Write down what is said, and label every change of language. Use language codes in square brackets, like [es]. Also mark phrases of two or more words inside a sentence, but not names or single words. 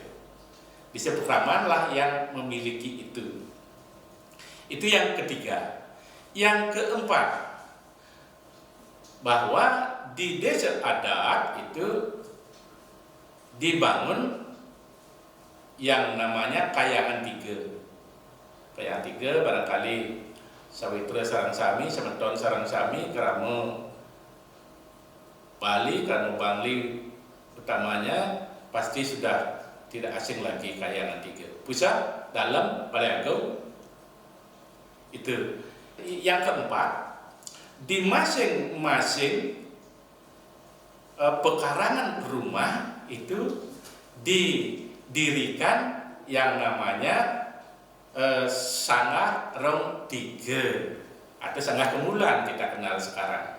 [id] Desa Pekraman lah yang memiliki itu. Itu yang ketiga. Yang keempat, bahwa di desa adat itu dibangun yang namanya Kayangan 3. Kayangan 3 barangkali [ban] Sawitra Sarang Sami, Semeton Sarang Sami, [id] Kerama Bali, Kerama Bangli utamanya pasti sudah tidak asing lagi Kayangan 3. Pusat dalam Balai Agung itu. Yang keempat, di masing-masing pekarangan rumah itu didirikan yang namanya Sangah Rong 3 atau Sangah Kemulan kita kenal sekarang.